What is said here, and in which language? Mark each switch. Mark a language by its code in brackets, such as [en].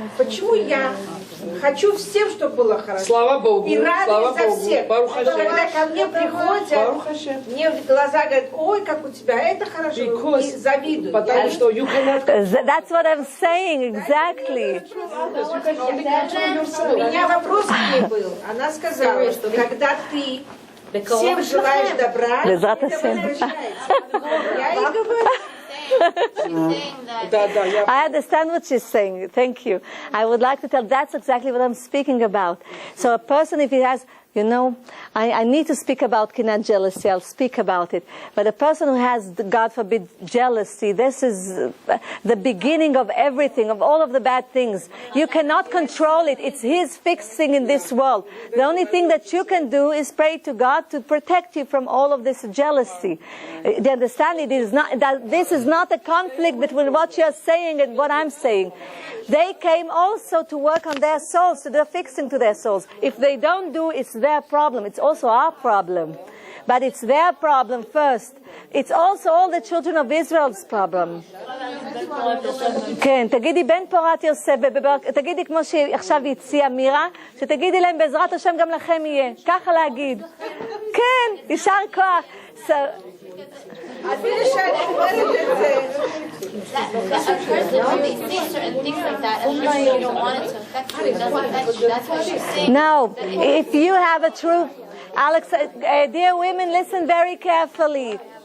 [ru] Почему я хочу всем, чтобы было хорошо? Слава Богу. И радуюсь за всех. Когда ко мне приходят, мне в глаза говорят, ой, как у тебя это хорошо, и завидуют. Потому что [en] you cannot... That's what I'm saying, exactly. [ru] У меня вопрос к ней был. Она сказала, что когда ты всем желаешь добра, это возвращается. Я ей говорю. [en] I understand what she's saying. Thank you. I would like to tell that's exactly what I'm speaking about. So a person, if he has, you know, I need to speak about kinat jealousy. I'll speak about it. But a person who has, God forbid, jealousy, this is the beginning of everything, of all of the bad things. You cannot control it. It's His fixing in this world. The only thing that you can do is pray to God to protect you from all of this jealousy. The understanding is not that this is not a conflict between what you're saying and what I'm saying. They came also to work on their souls, to do fixing to their souls. If they don't do, it's their problem. It's also our problem. But it's their problem first. It's also all the children of Israel's problem. [he] כן, תגידי בן פורת יוסף, תגידי כמו שעכשיו הציעה מירה, שתגידי להם בעזרת השם גם לכם יהיה. ככה להגיד. כן, יישר כוח. [en] That person may say certain things like that, and you don't want it to affect you. It doesn't affect you. That's what she's saying. Now, if you have a true, Alex, dear women, listen very carefully.